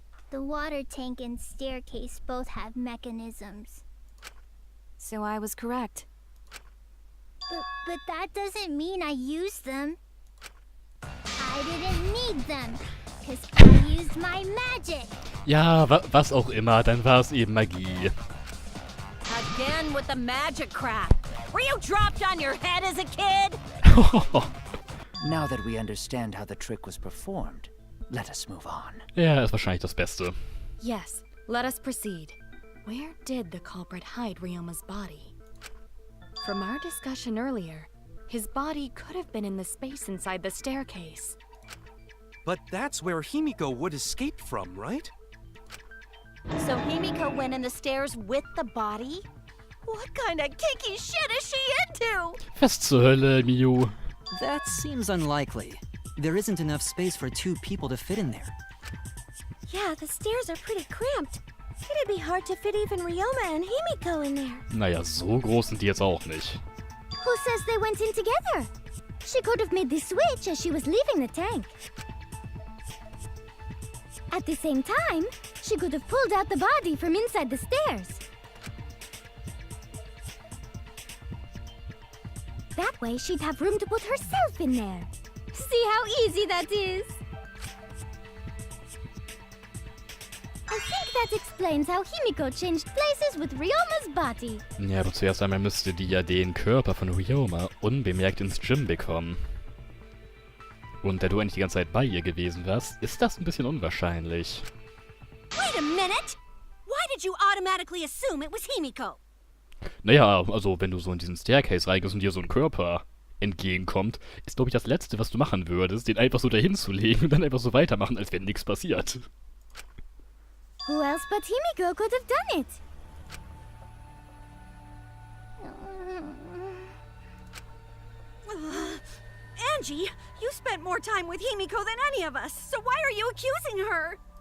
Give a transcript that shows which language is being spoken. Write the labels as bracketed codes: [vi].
[en] The water tank and staircase both have mechanisms. So I was correct. But that doesn't mean I used them. I didn't need them, because I used my magic. [de] Ja, was auch immer, dann war es eben Magie. [en] Again with the magic crap. Were you dropped on your head as a kid? Now that we understand how the trick was performed, let us move on. [de] Ja, ist wahrscheinlich das Beste. [en] Yes, let us proceed. Where did the culprit hide Ryoma's body? From our discussion earlier, his body could have been in the space inside the staircase. But that's where Himiko would escape from, right? So Himiko went in the stairs with the body? What kind of kinky shit is she into? [de] Was zur Hölle, Miu? [en] That seems unlikely. There isn't enough space for 2 people to fit in there. Yeah, the stairs are pretty cramped. It'd be hard to fit even Ryoma and Himiko in there. [de] Naja, so groß sind die jetzt auch nicht. [en] Who says they went in together? She could have made the switch as she was leaving the tank. At the same time, she could have pulled out the body from inside the stairs. That way, she'd have room to put herself in there. See how easy that is? I think that explains how Himiko changed places with Ryoma's body. [de] Ja, aber zuerst einmal müsste die ja den Körper von Ryoma unbemerkt ins Gym bekommen. Und da du eigentlich die ganze Zeit bei ihr gewesen warst, ist das ein bisschen unwahrscheinlich. [en] Wait a minute! Why did you automatically assume it was Himiko? [de] Naja, also wenn du so in diesen Staircase reingehst und dir so ein Körper entgegenkommt, ist glaube ich das Letzte, was du machen würdest, den einfach so dahin zu legen und dann einfach so weitermachen, als wenn nichts passiert. [en] Who else but Himiko could have done it? Angie, you spent more time with Himiko than any of us, so why are you accusing her?